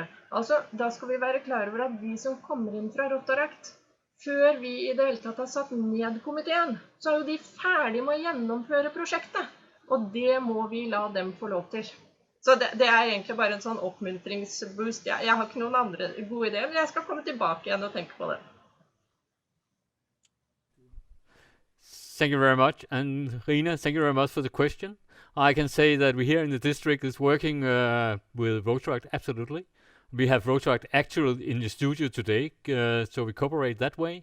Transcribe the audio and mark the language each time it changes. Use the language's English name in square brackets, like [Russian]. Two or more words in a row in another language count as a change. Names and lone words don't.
[Norwegian] Altså, da skal vi være klare over at de som kommer inn fra Rotaract, før vi i det hele tatt har satt ned komiteen, så jo de ferdig med å gjennomføre prosjektet. Og det må vi la dem få lov til. Så det egentlig bare en sånn oppmuntringsboost. Jeg har ikke noen andre gode ideer, men jeg skal komme tilbake igjen og tenke på det. [English] Thank you very much. And Rena, thank you very much for the question. I can say that we here in the district is working with Rotaract, absolutely. We have Rotaract actually in the studio today, so we cooperate that way.